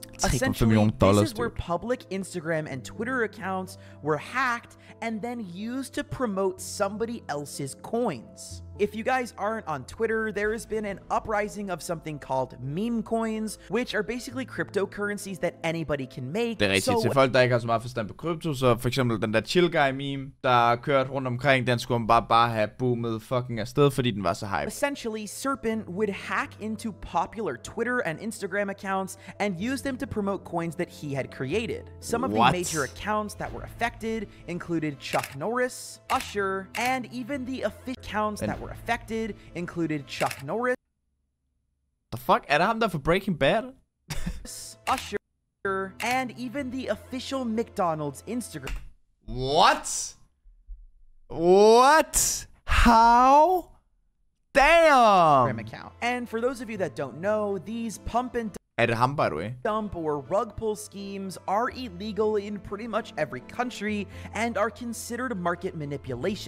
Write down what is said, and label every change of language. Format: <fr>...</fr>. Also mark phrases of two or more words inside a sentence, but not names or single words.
<en>Essentially, this is where public Instagram and Twitter accounts were hacked and then used to promote somebody else's coins. If you guys aren't on Twitter, there has been an uprising of something called meme coins, which are basically cryptocurrencies that anybody can make.</en> <da>Det er rigtigt. Til folk, der ikke har så meget forstand på krypto, så for eksempel den der chill guy meme, der kørt rundt omkring, den skulle man bare have boomet fucking afsted, fordi den var så hype.</da> <en>Essentially, Serpent would hack into popular Twitter and Instagram accounts and use them to promote coins that he had created. Some of the major accounts that were affected included Chuck Norris, Usher, and even the official accounts that were affected included Chuck Norris. The fuck?</en> <da>Er det ham der for Breaking Bad?</da> <en>Usher, and even the official McDonald's Instagram. What? What? How? Damn! Account. And for those of you that don't know, these pump and dump or rug pull schemes are illegal in pretty much every country and are considered market manipulation.</en>